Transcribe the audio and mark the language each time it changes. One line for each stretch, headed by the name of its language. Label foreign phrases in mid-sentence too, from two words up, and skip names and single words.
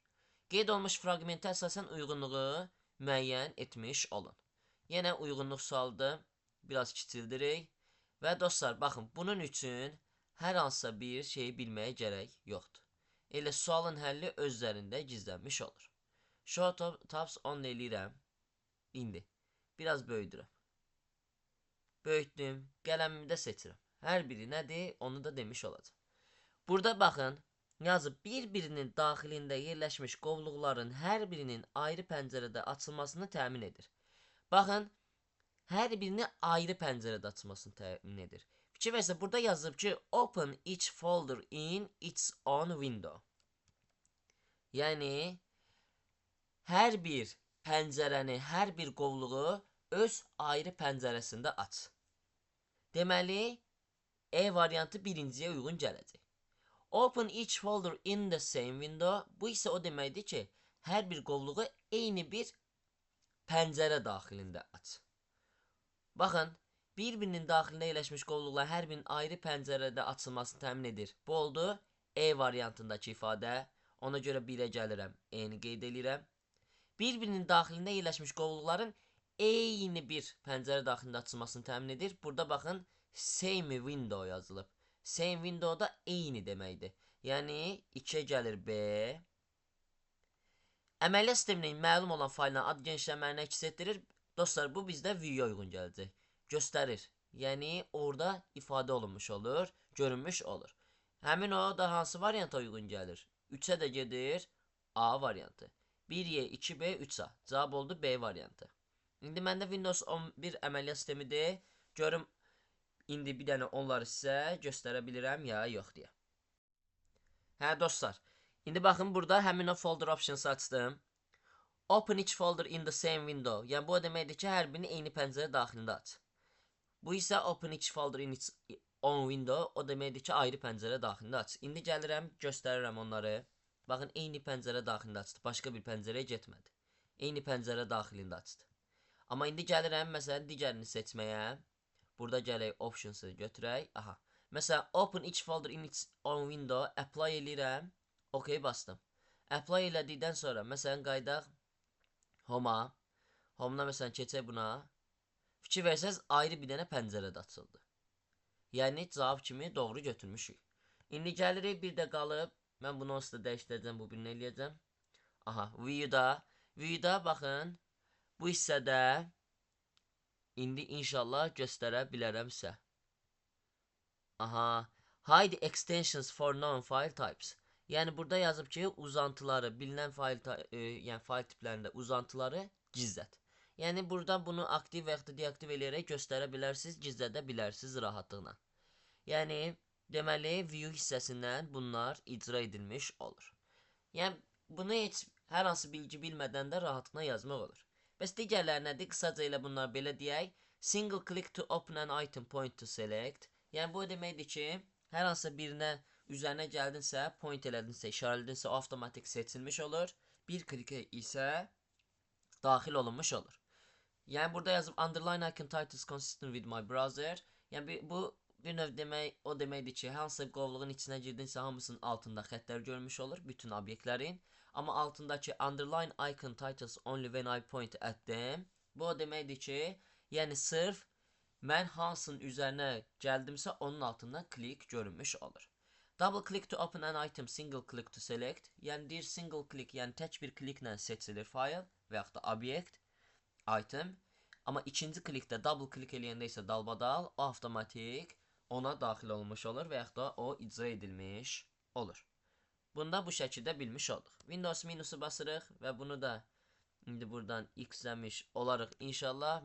Azerbaijani: Qeyd olunmuş fraqmentə əsasən uyğunluğu müəyyən etmiş olun. Yenə uyğunluq sualıdır. Biraz kiçildirik. Və dostlar, baxın, bunun üçün hər hansısa bir şeyi bilməyə gərək yoxdur. Elə sualın həlli özlərində gizlənmiş olur.
English: Show tabs on
Azerbaijani: eləyirəm. İndi. Biraz böyüdürəm. Böyütdüm. Qələmimi də seçirəm. Hər biri nədir? Onu da demiş olacaq. Burada baxın. Yazıb bir-birinin daxilində yerləşmiş qovluqların hər birinin ayrı pəncərədə açılmasını təmin edir. Baxın, hər birini ayrı pəncərədə açılmasını təmin edir. Fikir versə, burada yazıb ki,
English: open each folder in its own window.
Azerbaijani: Yəni, hər bir pəncərəni, hər bir qovluğu öz ayrı pəncərəsində aç. Deməli, E variantı birinciyə uyğun gələcək.
English: Open each folder in the same window.
Azerbaijani: Bu isə o deməkdir ki, hər bir qovluğu eyni bir pəncərə daxilində aç. Baxın, bir-birinin daxilində yerləşmiş qovluqlar hər birinin ayrı pəncərədə açılmasını təmin edir. Bu oldu E variantındakı ifadə. Ona görə 1-ə gəlirəm, E-ni qeyd edirəm. Bir-birinin daxilində yerləşmiş qovluqların eyni bir pəncərə daxilində açılmasını təmin edir. Burada baxın,
English: same window
Azerbaijani: yazılıb.
English: Same window
Azerbaijani: da eyni deməkdir. Yəni, 2-yə gəlir B. Əməliyyat sisteminin məlum olan faylına ad genişlənməni əks etdirir. Dostlar, bu bizdə view-ya uyğun gələcək. Göstərir. Yəni, orada ifadə olunmuş olur, görünmüş olur. Həmin o da hansı varianta uyğun gəlir? 3-ə də gedir A variantı. 1Y, 2B, 3A. Cavab oldu B variantı. İndi məndə Windows 11 əməliyyat sistemidir. Görüm, İndi bir dənə onları sizə göstərə bilirəm ya yox deyə. Hə dostlar, indi baxın burada həmin o
English: folder options-ı
Azerbaijani: açdım.
English: Open each folder in the same window.
Azerbaijani: Yəni bu o deməkdir ki, hər birini eyni pəncərə daxilində aç. Bu isə
English: open each folder in its own window.
Azerbaijani: O deməkdir ki, ayrı pəncərə daxilində aç. İndi gəlirəm, göstərirəm onları. Baxın, eyni pəncərə daxilində açdı. Başqa bir pəncərəyə getmədi. Eyni pəncərə daxilində açdı. Amma indi gəlirəm, məsələn, digərini seçməyə. Burada gələk options'ı götürək. Aha. Məsələn,
English: open each folder in its own window.
Azerbaijani: Apply eləyirəm. OK bastım. Apply elədikdən sonra, məsələn, qaydaq Home-a. Home-na məsələn keçək buna. Fikir versəz, ayrı bir dənə pəncərədə açıldı. Yəni, cavab kimi doğru götürmüşük. İndi gəlirik, bir də qalıb. Mən bunu onsuz da dəyişdirəcəm, bu birini eləyəcəm. Aha, View-da. View-da, baxın. Bu hissədə İndi inşallah göstərə bilərəmsə. Aha.
English: Hide extensions for non-file types.
Azerbaijani: Yəni burada yazıb ki, uzantıları, bilinən fayl tiplərində uzantıları gizlət. Yəni burada bunu aktiv və yaxud da deaktiv eləyərək göstərə bilərsiniz, gizlədə bilərsiniz rahatlıqla. Yəni, deməli, view hissəsindən bunlar icra edilmiş olur. Yəni, bunu heç hər hansı bilgi bilmədən də rahatlıqla yazmaq olur. Bəs digərləri nədir? Qısaca ilə bunlar belə deyək.
English: Single click to open an item point to select.
Azerbaijani: Yəni bu deməkdir ki, hər hansısa birinə üzərinə gəldinsə, point elədinsə, işarələdinsə, o avtomatik seçilmiş olur. Bir klikə isə daxil olunmuş olur. Yəni burada yazıb
English: underline icon titles consistent with my browser.
Azerbaijani: Yəni bu bir növ demək, o deməkdir ki, hansı qovluğun içinə girdinsə, hamısının altında xəttlər görmüş olur, bütün obyektlərin. Amma altındakı
English: underline icon titles only when I point at them.
Azerbaijani: Bu o deməkdir ki, yəni sırf mən hansının üzərinə gəldimsə onun altından klik görünmüş olur.
English: Double click to open an item, single click to select.
Azerbaijani: Yəni deyir
English: single click,
Azerbaijani: yəni tək bir kliklə seçilir fayl və yaxud da obyekt, item. Amma ikinci klikdə
English: double click
Azerbaijani: eləyəndə isə dalbadal o avtomatik ona daxil olmuş olur və yaxud da o icra edilmiş olur. Bunda bu şəkildə bilmiş olduq. Windows minusu basırıq və bunu da indi buradan x-ləmiş olarıq inşallah.